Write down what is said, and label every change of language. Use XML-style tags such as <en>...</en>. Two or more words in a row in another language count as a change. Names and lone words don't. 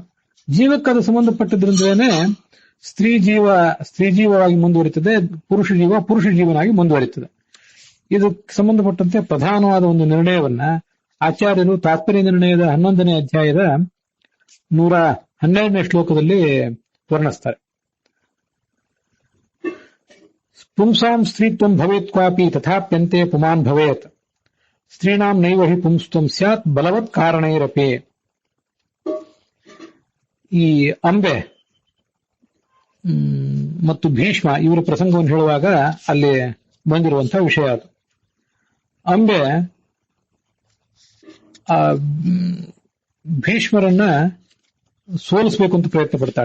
<kn>ಜೀವಕ್ಕೆ ಅದು ಸಂಬಂಧಪಟ್ಟದ್ರಿಂದಲೇ ಸ್ತ್ರೀ ಜೀವವಾಗಿ ಮುಂದುವರಿತದೆ, ಪುರುಷ ಜೀವನಾಗಿ ಮುಂದುವರಿತದೆ. ಇದಕ್ಕೆ ಸಂಬಂಧಪಟ್ಟಂತೆ ಪ್ರಧಾನವಾದ ಒಂದು ನಿರ್ಣಯವನ್ನ ಆಚಾರ್ಯರು ತಾತ್ಪರ್ಯ ನಿರ್ಣಯದ 11ನೇ ಅಧ್ಯಾಯದ 112ನೇ ಶ್ಲೋಕದಲ್ಲಿ ವರ್ಣಿಸ್ತಾರೆ.</kn> <sa>ಪುಂಸಾಂ ಸ್ತ್ರೀತ್ವಂ ಭವೇತ್ ಕ್ವಾಪಿ ತಥಾಪ್ಯಂತೆ ಪುಮಾನ್ ಭವೇತ್, ಸ್ತ್ರೀಣಾಂ ನೈವ ಹಿ ಪುಂಸ್ತ್ವಂ ಸ್ಯಾತ್ ಬಲವತ್ ಕಾರಣೈರಪಿ.</sa> <kn>ಈ ಅಂಬೆ ಮತ್ತು ಭೀಷ್ಮ ಇವರ ಪ್ರಸಂಗವನ್ನು ಹೇಳುವಾಗ ಅಲ್ಲಿ ಬಂದಿರುವಂತಹ ವಿಷಯ ಅದು. ಅಂಬೆ ಭೀಷ್ಮರನ್ನ ಸೋಲಿಸಬೇಕು ಅಂತ ಪ್ರಯತ್ನ ಪಡ್ತಾಳೆ.</kn>